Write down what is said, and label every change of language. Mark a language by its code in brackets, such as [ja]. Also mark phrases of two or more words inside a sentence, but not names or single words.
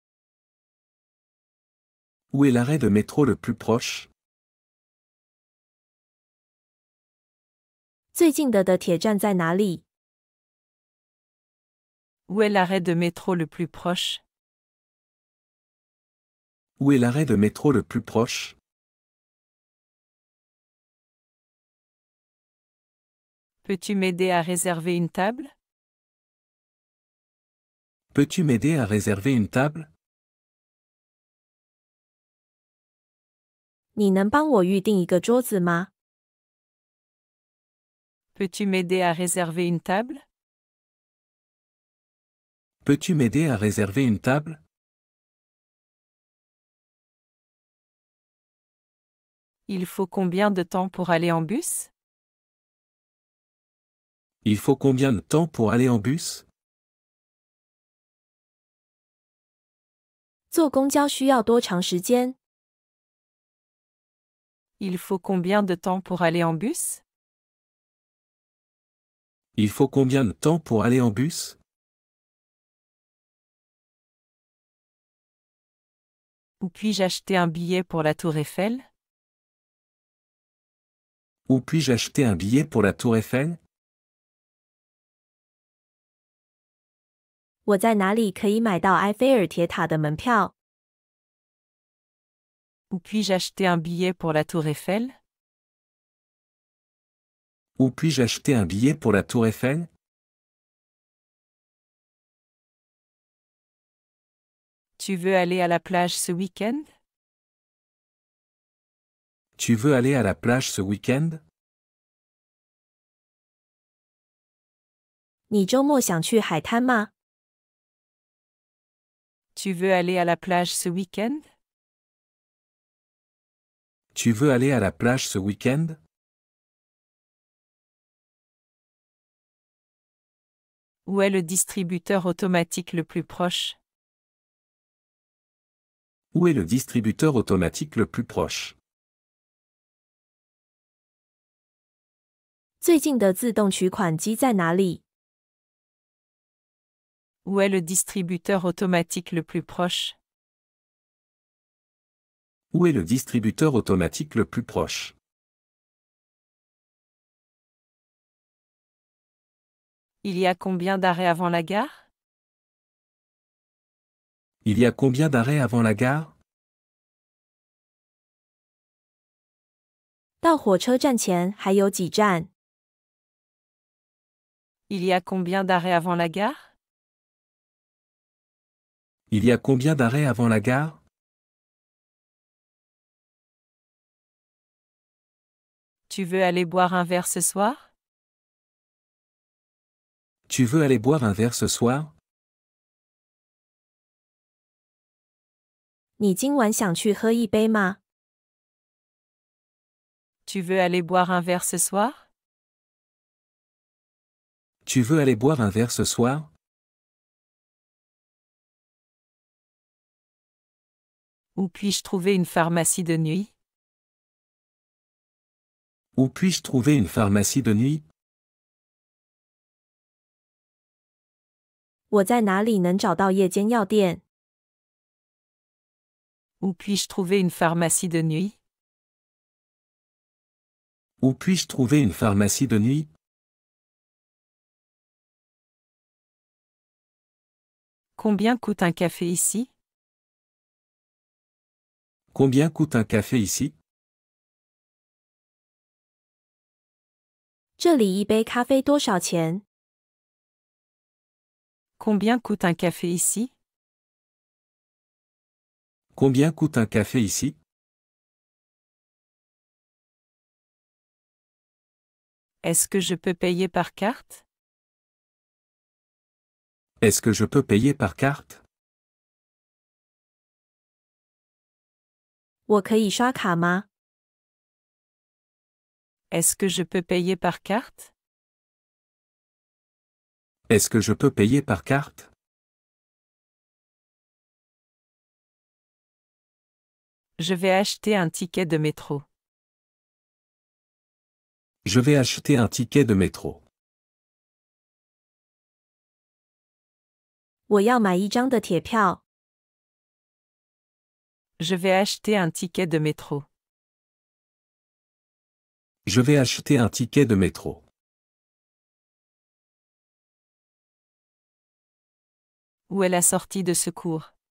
[fr] Où est l'arrêt de métro le plus proche? [zh] 最近的铁站在哪里？ [fr] Où est l'arrêt de métro le plus proche? Où est l'arrêt de métro le plus proche? Peux-tu m'aider à réserver une table? Peux-tu m'aider à réserver une table? [zh] 你能帮我预订一个桌子吗？ [fr] Peux-tu m'aider à réserver une table? Peux-tu m'aider à réserver une table? Il faut combien de temps pour aller en bus? Il faut combien de temps pour aller en bus? [zh] 坐公交需要多长时间？ [fr] Il faut combien de temps pour aller en bus? Il faut combien de temps pour aller en bus? Où puis-je acheter un billet pour la Tour Eiffel? Où puis-je acheter un billet pour la Tour Eiffel? [zh] 我在哪里可以买到埃菲尔铁塔的门票？ [fr] Où puis-je acheter un billet pour la Tour Eiffel? Où puis-je acheter un billet pour la Tour Eiffel? Tu veux aller à la plage ce week-end? Tu veux aller à la plage ce week-end? [zh] 你周末想去海滩吗？ [fr] Tu veux aller à la plage ce week-end? Tu veux aller à la plage ce week-end? Où est le distributeur automatique le plus proche? Où est le distributeur automatique le plus proche? [zh] 最近的自动取款机在哪里？ [fr] Où est le distributeur automatique le plus proche? Où est le distributeur automatique le plus proche? Il y a combien d'arrêts avant la gare? Il y a combien d'arrêts avant la gare? [zh] 到火车站前还有几站？ [fr] Il y a combien d'arrêts avant la gare? Il y a combien d'arrêts avant la gare? Tu veux aller boire un verre ce soir? Tu veux aller boire un verre ce soir? [zh] 你今晚想去喝一杯吗？ [fr] Tu veux aller boire un verre ce soir? Tu veux aller boire un verre ce soir? Où puis-je trouver une pharmacie de nuit? Où puis-je trouver une pharmacie de nuit? [zh] 我在哪里能找到夜间药店？ [fr] Où puis-je trouver une pharmacie de nuit? Où puis-je trouver une pharmacie de nuit? Combien coûte un café ici? Combien coûte un café ici? [zh] 这里一杯咖啡多少钱？ [fr] Combien coûte un café ici? Combien coûte un café ici? Est-ce que je peux payer par carte? Est-ce que je peux payer par carte? [zh] 我可以刷卡吗？ [fr] Est-ce que je peux payer par carte? Est-ce que je peux payer par carte? Je vais acheter un ticket de métro. Je vais acheter un ticket de métro. [zh] 我要买一张的铁票。 [fr] Je vais acheter un ticket de métro. Je vais acheter un ticket de métro. Où est la sortie de secours?